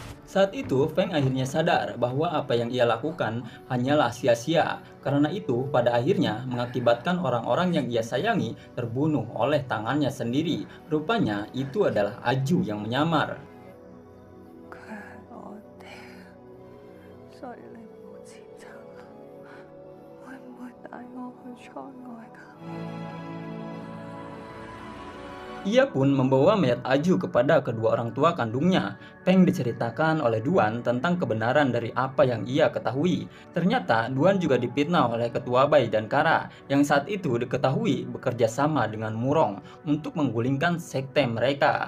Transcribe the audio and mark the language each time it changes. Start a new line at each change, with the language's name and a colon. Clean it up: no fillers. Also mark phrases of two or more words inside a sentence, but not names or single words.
Indonesian: Saat itu, Feng akhirnya sadar bahwa apa yang ia lakukan hanyalah sia-sia. Karena itu, pada akhirnya mengakibatkan orang-orang yang ia sayangi terbunuh oleh tangannya sendiri. Rupanya itu adalah Aju yang menyamar.
Cantonese: 佢係我哋，所以你唔好自責啦。會唔會帶我去塞外㗎？
Indonesian: Ia pun membawa mayat Aju kepada kedua orang tua kandungnya. Peng diceritakan oleh Duan tentang kebenaran dari apa yang ia ketahui. Ternyata Duan juga dipitnah oleh ketua Bai dan Kara yang saat itu diketahui bekerja sama dengan Murong untuk menggulingkan sekte mereka.